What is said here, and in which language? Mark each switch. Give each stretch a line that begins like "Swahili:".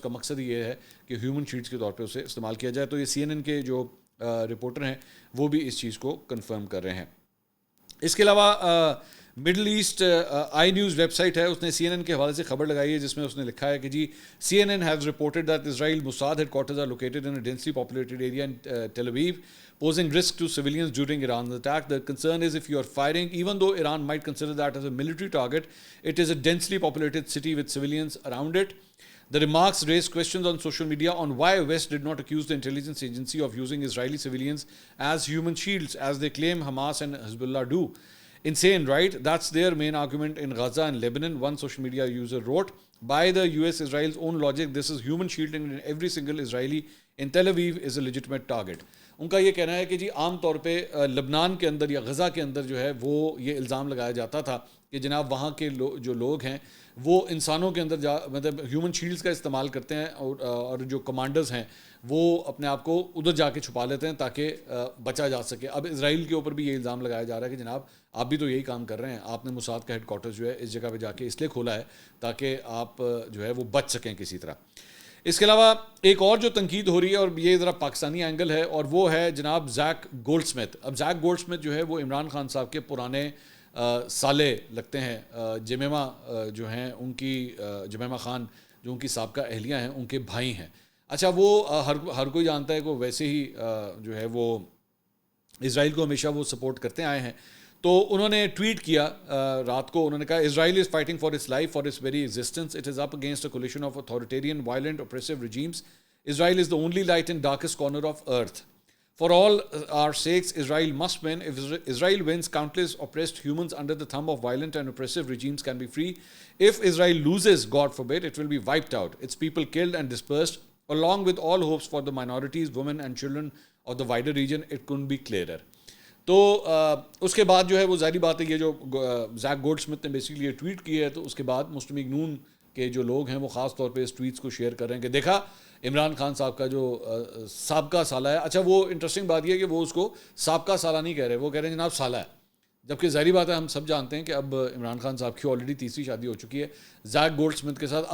Urdu: اس کا مقصد یہ ہے کہ ہیومن شیلڈز کے طور پہ اسے استعمال کیا جائے. تو یہ سی این این کے جو رپورٹر ہیں وہ بھی اس چیز کو کنفرم کر رہے ہیں. اس کے علاوہ مڈل ایسٹ آئی نیوز ویب سائٹ ہے، اس نے
English: C N N کے حوالے سے خبر لگائی ہے جس میں اس نے لکھا ہے کہ جی C N N has reported that Israel Mossad headquarters are located in a densely populated area in Tel Aviv posing risk to civilians during Iran's attack. The concern is if you are firing, even though Iran might consider that as a military target, it is a densely populated city with civilians around it. The remarks raised questions on social media on why West did not accuse the intelligence agency of using Israeli civilians as human shields, as they claim Hamas and Hezbollah do. Insane, right? That's their main argument in Gaza and Lebanon. One social media user wrote, by the US Israel's own logic, this is human shielding and every single Israeli in Tel Aviv is a legitimate target.
Urdu: ان کا یہ کہنا ہے کہ جی عام طور پہ لبنان کے اندر یا غزہ کے اندر جو ہے وہ یہ الزام لگایا جاتا تھا کہ جناب وہاں کے جو لوگ ہیں وہ انسانوں کے اندر مطلب ہیومن شیلڈز کا استعمال کرتے ہیں اور جو کمانڈرز ہیں وہ اپنے آپ کو ادھر جا کے چھپا لیتے ہیں تاکہ بچا جا سکے. اب اسرائیل کے اوپر بھی یہ الزام لگایا جا رہا ہے کہ جناب آپ بھی تو یہی کام کر رہے ہیں, آپ نے موساد کا ہیڈ کوارٹرز جو ہے اس جگہ پہ جا کے اس لیے کھولا ہے تاکہ آپ جو ہے وہ بچ سکیں کسی طرح. اس کے علاوہ ایک اور جو تنقید ہو رہی ہے اور یہ ذرا پاکستانی اینگل ہے اور وہ ہے جناب زیک گولڈ سمتھ. اب زیک گولڈ سمتھ جو ہے وہ عمران خان صاحب کے پرانے سالے لگتے ہیں. جمیمہ جو ہیں ان کی جمیمہ خان جو ان کی سابقہ اہلیہ ہیں ان کے بھائی ہیں. اچھا وہ ہر کوئی جانتا ہے کہ ویسے ہی جو ہے وہ اسرائیل کو ہمیشہ وہ سپورٹ کرتے آئے ہیں. تو انہوں نے ٹویٹ کیا رات کو, انہوں نے کہا
English: Israel is fighting for its life for its very existence, it is up against a coalition of authoritarian violent oppressive regimes. Israel is the only light in darkest corner of earth. For all our sakes, Israel must win. If Israel wins, countless oppressed humans under the thumb of violent and oppressive regimes can be free. If Israel loses, God forbid, it will be wiped out, its people killed and dispersed, along with all hopes for the minorities, women and children of the wider region. It couldn't be clearer.
Urdu: تو اس کے بعد جو ہے وہ ظاہری بات ہے یہ جو زیک گولڈ سمتھ نے بیسیکلی یہ ٹویٹ کی ہے تو اس کے بعد مسلم لیگ نون کے جو لوگ ہیں وہ خاص طور پہ اس ٹویٹس کو شیئر کر رہے ہیں کہ دیکھا عمران خان صاحب کا جو سابقہ سالہ ہے. اچھا وہ انٹرسٹنگ بات یہ ہے کہ وہ اس کو سابقہ سالہ نہیں کہہ رہے, وہ کہہ رہے ہیں جناب سالہ ہے, جبکہ ظاہری بات ہے ہم سب جانتے ہیں کہ اب عمران خان صاحب کی آلریڈی تیسری شادی ہو چکی ہے زیک گولڈ سمتھ کے ساتھ.